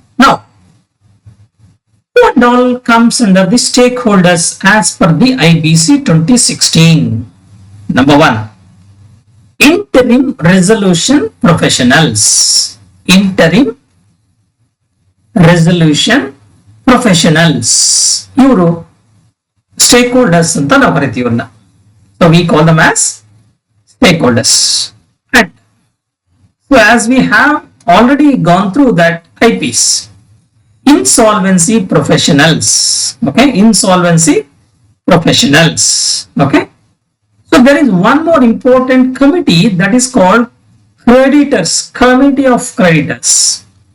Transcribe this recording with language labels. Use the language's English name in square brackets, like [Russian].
[English] Now, what all comes under the stakeholders as per the IBC 2016? Number 1, interim resolution professionals. Interim resolution professionals. [Kannada] ಇವರು stakeholders ಅಂತ ನಾವು ಕರಿತೀವಿ ಇವ್ರನ್ನ. [English] So we call them as stakeholders. And so as we have already gone through that IPs, insolvency professionals. Okay, insolvency professionals. Okay, so there is one more important committee that is called creditors, committee of creditors.